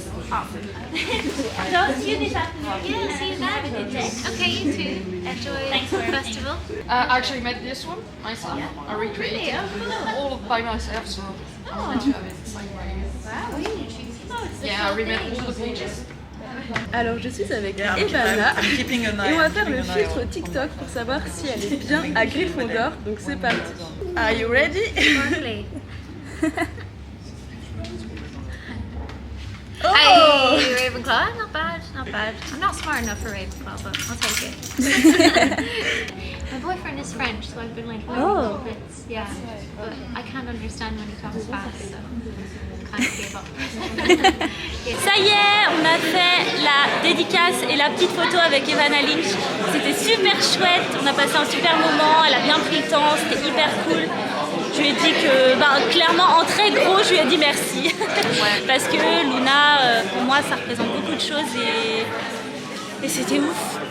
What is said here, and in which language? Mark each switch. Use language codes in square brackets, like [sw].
[en] Awesome. So see you this afternoon. Yeah, see you then. Okay, you too. Enjoy the festival. I actually made this one myself. I recreated it all by myself, so I wanted to have it the same way. Wow. Yeah, I remade all the pages. [fr] Alors je suis avec Evana et on va faire le filtre TikTok pour savoir si elle est bien à Gryffondor, donc c'est parti. [en] Are you ready? Lovely. Oh! Hey, Ravenclaw. Not bad, not bad. I'm not smart enough for Ravenclaw, but I'll take it. My boyfriend is French, so I've been like learning little bits. Yeah, but I can't understand when he talks fast, so I kind of gave up. [fr] Ça y est, on a fait la dédicace et la petite photo avec Evanna Lynch. C'était super chouette, on a passé un super moment, elle a bien pris le temps, c'était hyper cool. Je lui ai dit que, clairement, en très gros, je lui ai dit merci. Parce que Luna, pour moi, ça représente beaucoup de choses et c'était ouf.